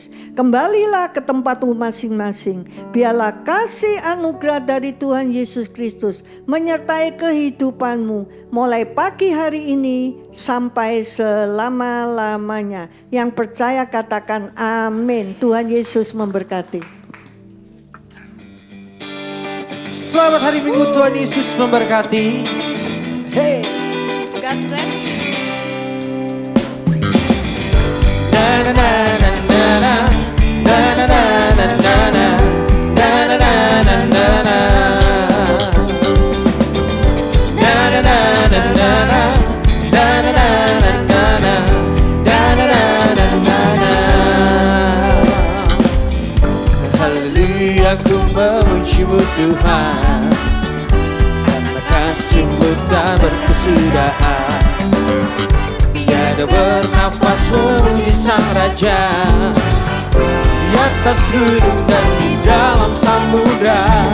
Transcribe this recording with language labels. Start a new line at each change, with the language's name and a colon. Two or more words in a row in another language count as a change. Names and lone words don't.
Indonesian: Kembalilah ke tempat-Mu masing-masing. Biarlah kasih anugerah dari Tuhan Yesus Kristus menyertai kehidupan-Mu mulai pagi hari ini sampai selama-lamanya. Yang percaya katakan amin. Tuhan Yesus memberkati. Selamat hari Minggu, Tuhan Yesus memberkati. Hey.
English: God bless you. Na na na na na na na na na na na na na na na na na. Na na na na na na na na na na na na na na na.
Indonesian: Haleluya, ku memuji-Mu Tuhan, karena kasih-Mu tak berkesudahan. Tiada bernafas memuji Sang Raja, di atas gunung dan di dalam samudra.